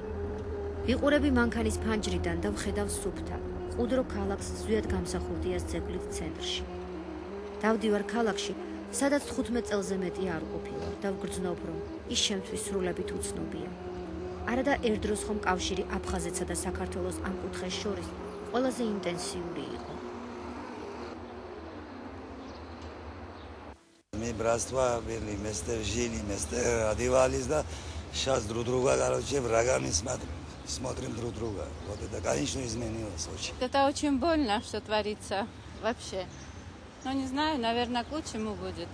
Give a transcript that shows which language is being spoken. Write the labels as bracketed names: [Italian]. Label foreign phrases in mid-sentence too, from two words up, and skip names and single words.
[Georgian] ვიყურები მანქანის ფანჯრიდან და ვხედავ სუფთა, ყუდრო ქალაქს ზვიად გამსახურდიას ძეგლით ცენტრში. დავდივარ ქალაქში, სადაც 15 წელზე მეტი არ ყოფილვარ და ვგრძნობ, რომ ის შემთთვის სრულებით უცნობია. არადა ერთდროს ხომ კავშირი აფხაზეთსა და საქართველოს ამ კუთხეს შორის ყველაზე ინტენსიური იყო. [Russian] Мы братства были, вместе жили, вместе одевались, да. Сейчас друг друга, короче, врагами смотрим друг друга. Вот это, конечно, изменилось очень. Это очень больно, что творится вообще. Но не знаю, наверное, к лучшему будет.